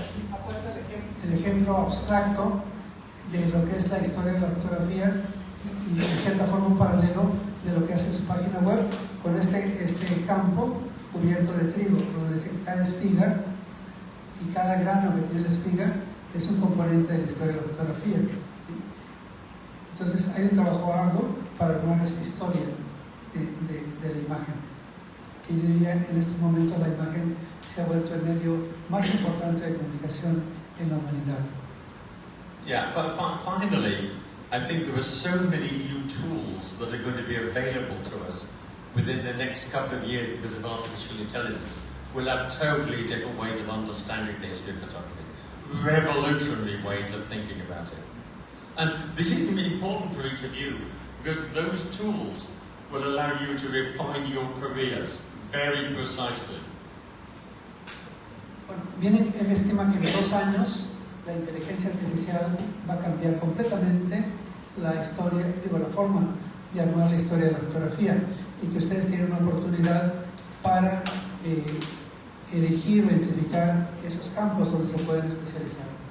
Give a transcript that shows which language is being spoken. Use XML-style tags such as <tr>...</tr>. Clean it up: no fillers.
<es>Ha puesto el ejemplo abstracto de lo que es la historia de la fotografía y en cierta forma un paralelo de lo que hace su página web con este campo cubierto de trigo, donde cada espiga y cada grano que tiene la espiga es un componente de la historia de la fotografía. ¿Sí? Entonces hay un trabajo arduo para armar esta historia de la imagen, que yo diría en estos momentos la imagen se ha vuelto el medio más importante de comunicación en la humanidad.</es> <en>Yeah, finally, I think there are so many new tools that are going to be available to us within the next couple of years because of artificial intelligence. We'll have totally different ways of understanding the history of photography. Revolutionary ways of thinking about it. And this is going to be important for each of you because those tools will allow you to refine your careers very precisely.</en> <es>Bueno, él estima que en 2 años la inteligencia artificial va a cambiar completamente la historia, la forma de armar la historia de la fotografía y que ustedes tienen una oportunidad para elegir o identificar esos campos donde se pueden especializar.</es>